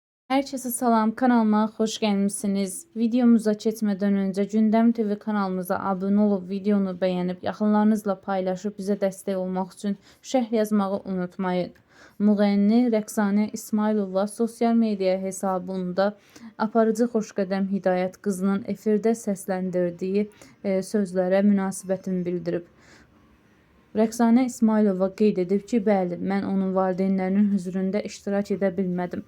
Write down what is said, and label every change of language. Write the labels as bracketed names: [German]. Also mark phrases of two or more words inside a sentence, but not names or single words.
[Turkish] Herkese salam, kanalıma hoş gelmişsiniz. Videomuza geçmeden önce Gündem TV kanalımıza abone olup videonu beğenip yaxınlarınızla paylaşıp bize destek olmak için şərh yazmağı unutmayın. [Azerbaijani] Müğənni Rəqsanə İsmailova sosyal media hesabında aparıcı Xoşqədəm Hidayət qızının efirdə səsləndirdiyi sözlərə münasibətini bildirib. Rəqsanə İsmailova qeyd edib ki, bəli, mən onun valideynlərinin hüzurunda iştirak edə bilmədim.